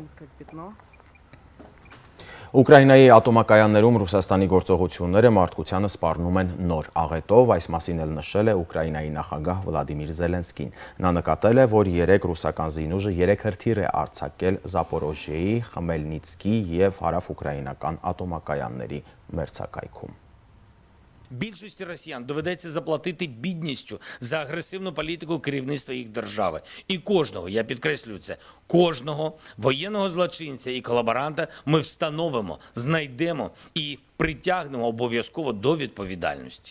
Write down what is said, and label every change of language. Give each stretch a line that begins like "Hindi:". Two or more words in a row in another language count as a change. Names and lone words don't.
Armenian: Ուկրաինայի ատոմակայաններում Ռուսաստանի գործողությունները մարդկությանը սպառնում են նոր աղետով, այս մասին էլ նշել է Ուկրաինայի նախագահ Վլադիմիր Զելենսկին։ Նա նկատել է, որ 3 ռուսական զինուժը 3 հրթիռ է արձակել Զապորոժիեի, Խմելնիցկի եւ հարավ-ուկրաինական ատոմակայանների մերձակայքում։
Ukrainian: Більшості росіян доведеться заплатити бідністю за агресивну політику керівництва їх держави. І кожного, я підкреслюю це, кожного воєнного злочинця і колаборанта ми встановимо, знайдемо і притягнемо обов'язково до відповідальності.